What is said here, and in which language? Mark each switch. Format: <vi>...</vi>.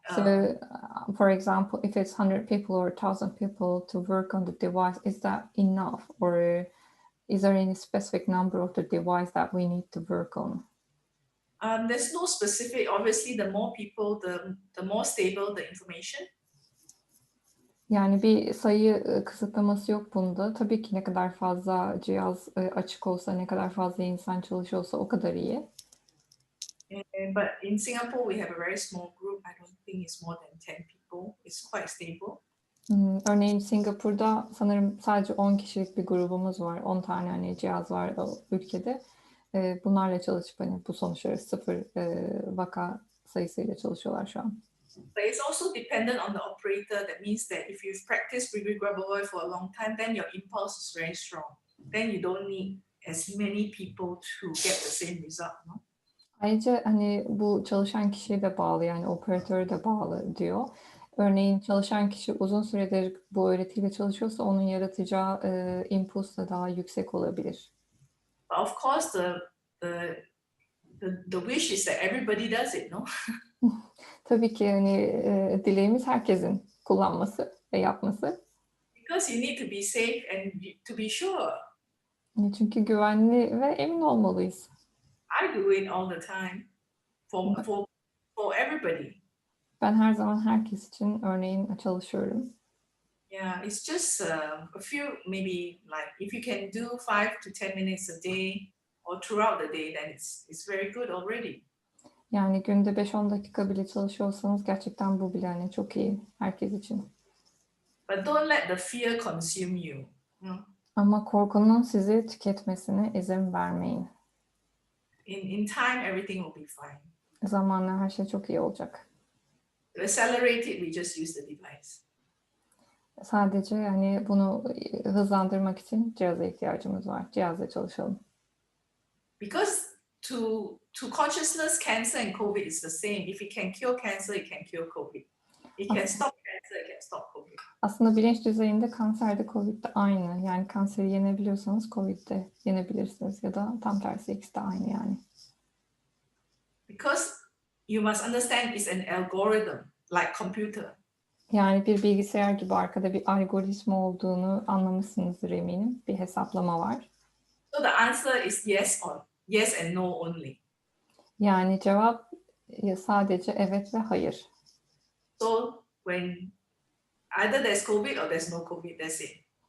<en>So, for example, if it's 100 people or 1,000 people to work on the device, is that enough? Or is there any specific number of the device that we need to work on? There's no specific. Obviously, the more people, the more stable the information.</en> <tr>Yani bir sayı kısıtlaması yok bunda. Tabii ki ne kadar fazla cihaz açık olsa, ne kadar fazla insan çalışıyorsa o kadar iyi.</tr> <en>But in Singapore, we have a very small group. I don't think it's more than 10 people. It's quite stable.</en> <tr>Örneğin Singapur'da sanırım sadece 10 kişilik bir grubumuz var. 10 tane hani cihaz var o ülkede. Bunlarla çalışıp hani bu sonuçları 0 vaka sayısıyla çalışıyorlar şu an.</tr> <en>But it's also dependent on the operator. That means that if you've practiced Grigori Grabovoi for a long time, then your impulse is very strong. then you don't need as many people to get the same result. No?</en> <tr>Ayrıca hani bu çalışan kişiye de bağlı, yani operatöre de bağlı diyor. Örneğin çalışan kişi uzun süredir bu öğretiyle çalışıyorsa onun yaratacağı impuls da daha yüksek olabilir.</tr> <en>But of course, the wish is that everybody does it, no?</en> <tr>Tabii ki hani dileğimiz herkesin kullanması ve yapması.</tr> <en>Because you need to be safe and to be sure.</en> <tr>Çünkü güvenli ve emin olmalıyız.</tr> <en>I do it all the time for everybody.</en> <tr>Ben her zaman herkes için örneğin çalışıyorum.</tr> <en>Yeah, it's just a few, maybe like if you can do 5 to 10 minutes a day or throughout the day, then it's very good already.</en> <tr>Yani günde 5-10 dakika bile çalışıyorsanız gerçekten bu bile hani çok iyi herkes için.</tr> <en>But don't let the fear consume you.</en> <tr>Ama korkunun sizi tüketmesine izin vermeyin.</tr> <en>In time, everything will be fine.</en> <tr>Zamanla her şey çok iyi olacak.</tr> <en>To accelerate it, we just use the device.</en> <tr>Sadece yani bunu hızlandırmak için cihaza ihtiyacımız var. Cihazla çalışalım.</tr> <en>Because to consciousness, cancer and COVID is the same. If it can cure cancer, it can cure COVID. It can stop cancer, it can stop COVID.</en> <tr>Aslında bilinç düzeyinde kanserde COVID de aynı. Yani kanseri yenebiliyorsanız COVID de yenebilirsiniz ya da tam tersi, ikisi de aynı yani.</tr> <en>Because you must understand it's an algorithm, like computer.</en> <tr>Yani bir bilgisayar gibi arkada bir algoritma olduğunu anlamışsınızdır eminim. Bir hesaplama var.</tr> <en>So the answer is yes and no only.</en> <tr>Yani cevap sadece evet ve hayır.</tr> <en>So when either there's COVID or there's no COVID, that's it.</en>